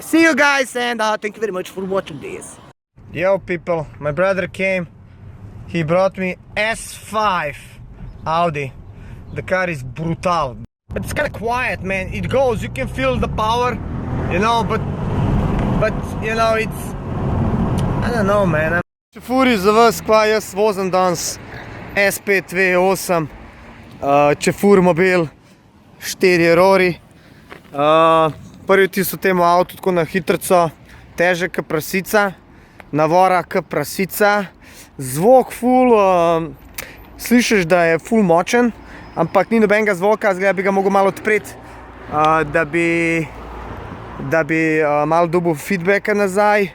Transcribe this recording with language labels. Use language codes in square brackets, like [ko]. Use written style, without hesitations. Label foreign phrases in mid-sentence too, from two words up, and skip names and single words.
[en] See you guys, and thank you very much for watching this. Yo people, my brother came. He brought me S5 Audi. The car is brutal, but it's kind of quiet, man. It goes, you can feel the power, you know, but you know, it's, I don't know, man. [sl] Čefuri za vas, kva jaz vozim danes S5 V8 Čefur mobil, 4 rori. Prvi vtis v temu avtu tako na hitrico, težek kot prasica, navora kot prasica, zvok ful, slišiš, da je ful močen, ampak ni nobenega zvoka, zgleda bi ga mogel malo odpreti, da bi malo dobil feedbacka nazaj.